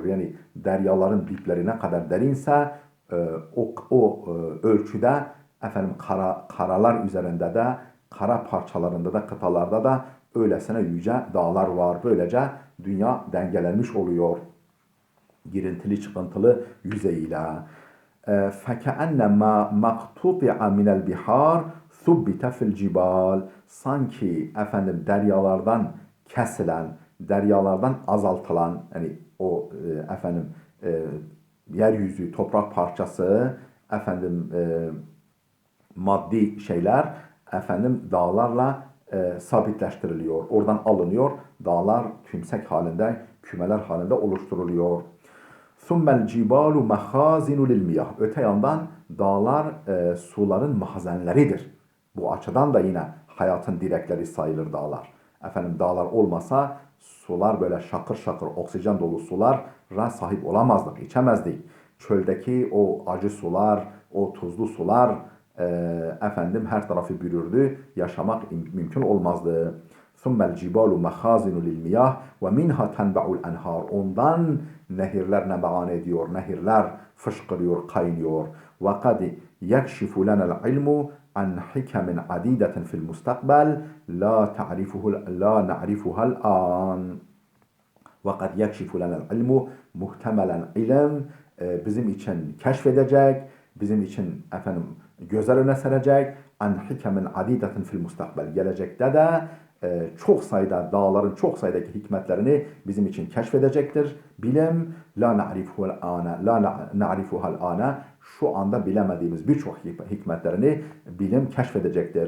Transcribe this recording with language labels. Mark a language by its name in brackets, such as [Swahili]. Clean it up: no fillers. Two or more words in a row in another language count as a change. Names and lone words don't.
[Turkish] Yani deryaların dipleri ne kadar derinse o ölçüde efendim karalar üzerinde de, kara parçalarında da, kıtalarda da öylesine yüce dağlar var. Böylece dünya dengelenmiş oluyor. Girintili çıkıntılı yüzeyiyle. [Arabic] فَكَأَنَّمَا مَقْتُطِعَ مِنَ الْبِحَارِ ثُبِّتَ فِي الْجِبَالِ. [Turkish] Sanki efendim deryalardan kesilen, deryalardan azaltılan, yani o efendim yeryüzü, toprak parçası, efendim maddi şeyler efendim dağlarla sabitleştiriliyor. Oradan alınıyor. Dağlar tümsek halinde, kümeler halinde oluşturuluyor. [Arabic] ثُمَّ الْجِبَالُ مَخَازِنُ لِلْمِيَهِ. [Turkish] Öte yandan dağlar suların mahazenleridir. Bu açıdan da yine hayatın direkleri sayılır dağlar. Efendim dağlar olmasa sular böyle şakır şakır oksijen dolu sulara sahip olamazdık, içemezdik. Çöldeki o acı sular, o tuzlu sular efendim her tarafı bürürdü. Yaşamak mümkün olmazdı. [Arabic] ثُمَّ الْجِبَالُ مَخَازِنُ لِلْمِيَهِ وَمِنْهَا تَنْبَعُ الْاَنْهَارِ. [Turkish] Ondan nehirler nebean ediyor, nehirler fışkırıyor, kaynıyor. [Arabic] وَقَدْ يَكْشِفُ لَنَا الْعِلْمُ عَنْ حِكَمٍ عَدِيدَةٍ فِي الْمُسْتَقْبَلِ لَا نَعْرِفُهَا الْآنِ. وَقَدْ يَكْشِفُ لَنَا الْعِلْمُ. [Turkish] Muhtemelen ilim bizim için keşfedecek, bizim için efendim gözler öne serecek. [Arabic] عن حكم عديدة في المستقبل. [Turkish] Gelecekte de çok sayıda dağların çok sayıdaki hikmetlerini bizim için keşfedecektir. Bilim [Arabic] لا نعرفها الآن [Turkish] şu anda bilemediğimiz birçok hikmetlerini bilim keşfedecektir.